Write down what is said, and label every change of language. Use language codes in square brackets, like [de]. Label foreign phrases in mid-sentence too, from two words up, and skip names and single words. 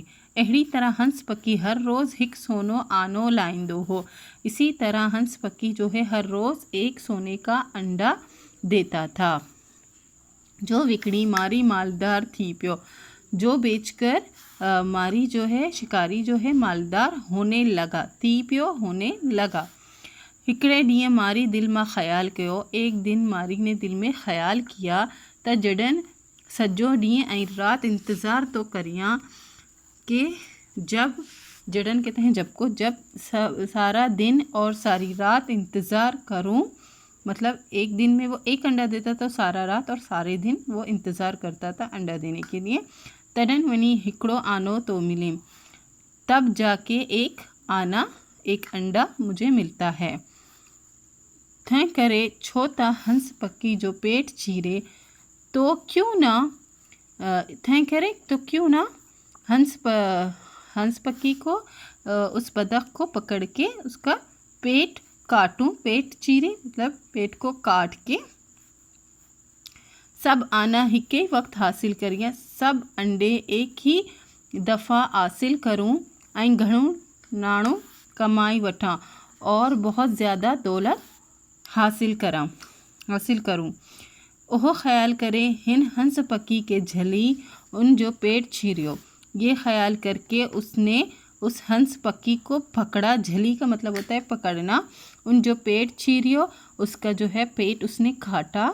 [sd] अहिड़ी तरह हंस पक्की हर रोज़ हिक सोनो आनो लाइंदो हो, [hi] इसी तरह हंस पक्की जो है हर रोज़ एक सोने का अंडा देता था। [sd] जो विकणी मारी मालदार थी प्यो, [hi] जो बेचकर मारी जो है शिकारी जो है मालदार होने लगा। [sd] थी प्यो [hi] होने लगा। [sd] हिकड़े ॾींहुं मारी दिल में ख़्याल कयो, [hi] एक दिन मारी ने दिल में ख़्याल किया [sd] त जडन सजो ॾींहुं ऐं राति इंतज़ार तो करियां कि जडन [hi] कहते हैं जब को, जब सारा दिन और सारी रात इंतज़ार करूं, मतलब एक दिन में वो एक अंडा देता था, सारा रात और सारे दिन वो इंतज़ार करता था अंडा देने के लिए। [sd] तडन वनी हिकड़ो आनो तो मिले, [hi] तब जाके एक अंडा मुझे मिलता है। [sd] थे करे छोता हंस पक्की जो पेट चीरे, [hi] तो क्यों ना [sd] थे करे [hi] तो क्यों ना हंस पक्की को उस बतख को पकड़ के उसका पेट काटूं। [sd] पेट चीरे [hi] मतलब पेट को काट के [sd] सब आना हिके वक्त हासिल करिया, [hi] सब अंडे एक ही दफ़ा हासिल करूं, [sd] ऐं घणो नाणो कमाई वठां [hi] और बहुत ज़्यादा दौलत हासिल करूं। [sd] ओह ख्याल करे हिन हंस पक्की के झली उन जो पेट चीरियो। [hi] ये ख्याल करके उसने उस हंस पक्की को पकड़ा। झली का मतलब होता है पकड़ना। [sd] उन जो पेट चीरियो, [hi] उसका जो है पेट उसने काटा।